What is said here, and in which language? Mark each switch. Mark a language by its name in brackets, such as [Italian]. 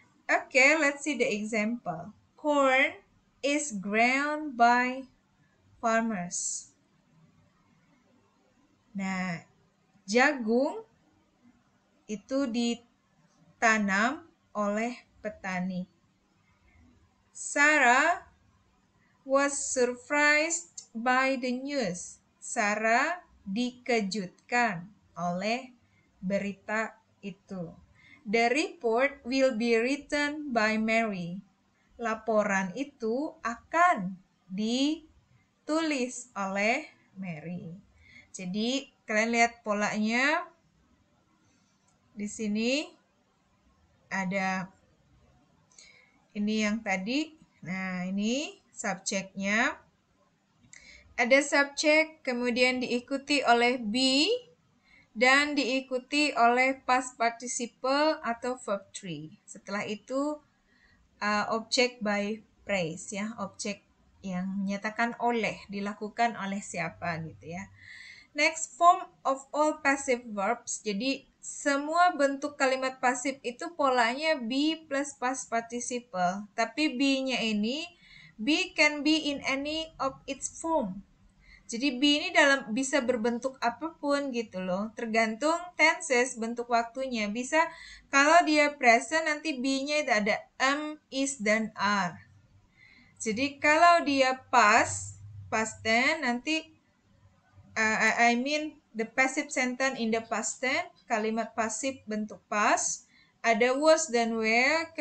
[English] Okay, let's see the example. Corn is ground by farmers. [Indonesian] Nah, jagung itu ditanam oleh petani. [English] Sarah was surprised by the news. [Indonesian] Sarah dikejutkan oleh berita itu. [English] The report will be written by Mary. [Indonesian] Laporan itu akan ditulis oleh Mary. Jadi kalian lihat polanya. Di sini ada ini yang tadi. Nah, ini subjeknya. Ada subjek, kemudian diikuti oleh be, dan diikuti oleh past participle atau verb 3. Setelah itu objek by phrase ya, objek yang menyatakan oleh, dilakukan oleh siapa gitu ya. [English] Next, form of all passive verbs. [Indonesian] Jadi semua bentuk kalimat pasif itu polanya be plus past participle. Tapi be-nya ini, [English] be can be in any of its form. [Indonesian] Jadi be ini bisa berbentuk apapun gitu loh. Tergantung tenses, bentuk waktunya. Bisa kalau dia present nanti be-nya itu ada am, is, dan are. Jadi kalau dia past tense nanti [English] I mean the passive sentence in the past tense, [Indonesian] kalimat pasif bentuk past, ada was dan were.